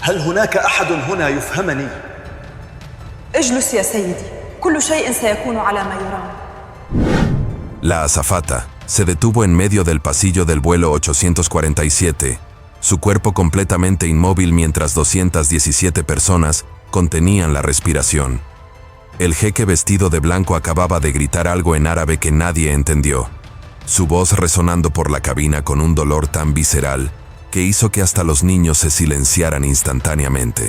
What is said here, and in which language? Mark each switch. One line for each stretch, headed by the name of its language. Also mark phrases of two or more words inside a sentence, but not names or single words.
Arabic: هل هناك أحد هنا يفهمني؟ اجلس يا سيدي، كل شيء سيكون على ما يرام.
Spanish: La azafata se detuvo en medio del pasillo del vuelo 847, su cuerpo completamente inmóvil mientras 217 personas contenían la respiración. El jeque vestido de blanco acababa de gritar algo en árabe que nadie entendió, su voz resonando por la cabina con un dolor tan visceral que hizo que hasta los niños se silenciaran instantáneamente.